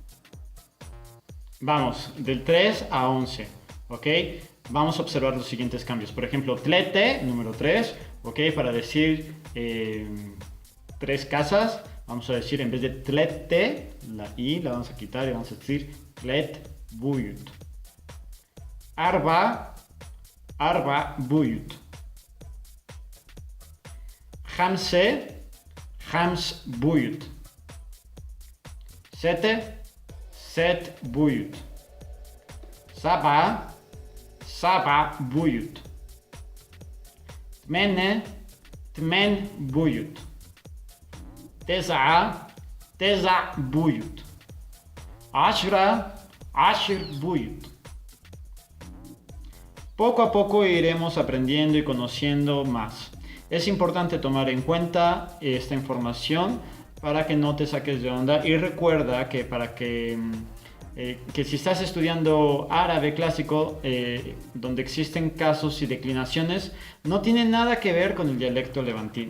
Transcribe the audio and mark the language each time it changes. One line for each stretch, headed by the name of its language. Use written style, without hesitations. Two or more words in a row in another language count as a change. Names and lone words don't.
Spanish: Vamos, del 3 a 11, ¿ok? Vamos a observar los siguientes cambios. Por ejemplo, tlete, número 3, ¿ok? Para decir 3 casas, vamos a decir en vez de tlete, la i la vamos a quitar y vamos a decir
Arabic: ثلاث بيوت. أربع بيوت. خمسة، خمس بيوت. ستة، ست بيوت. سبع بيوت. تمانة، تمن بيوت. تسع بيوت. عشر بيوت.
Spanish: Poco a poco iremos aprendiendo y conociendo más. Es importante tomar en cuenta esta información para que no te saques de onda y recuerda que que si estás estudiando árabe clásico, donde existen casos y declinaciones, no tiene nada que ver con el dialecto levantino.